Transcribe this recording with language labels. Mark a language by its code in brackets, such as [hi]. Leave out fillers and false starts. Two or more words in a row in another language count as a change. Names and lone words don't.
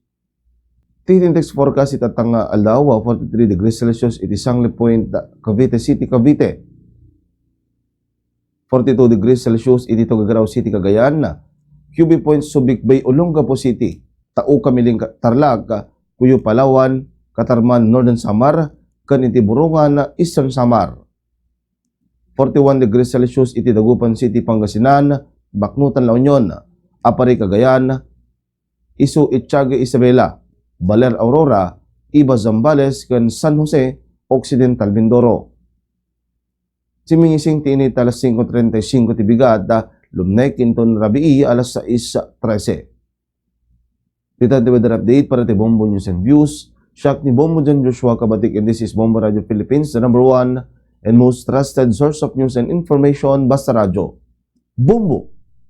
[ilo] Iti [en] index forecast [ilo] itatanga Aldawa 43 [en] degrees Celsius, [ilo] iti Sangli Point, Cavite City, Cavite. 42 [en] degrees Celsius, [ilo] iti Tuguegarao City, Cagayan. QB Point, Subic Bay, Olongapo City, Tao Kamiling, Tarlac, Cuyo Palawan, Catarman, Northern Samar, kan iti Burungan, Eastern Samar. 41 [en] degrees Celsius, [ilo] iti Dagupan City, Pangasinan, Baknutan, La Union, Apari, Cagayan, Isu, Ittiaga, Isabela, Baler, Aurora, Iba, Zambales, kan San Jose, Occidental, Mindoro. Simingising tinit alas 5:35 ti bigada, lumnek kinton rabii alas 6:13. Dito [en] the weather update [ilo] para ti Bombo News and Views. Siak ni [en] Bombo John Joshua Kabatik, and this is Bombo Radio Philippines, the #1 and most trusted source of news and information, [ilo] basta radyo. Bombo!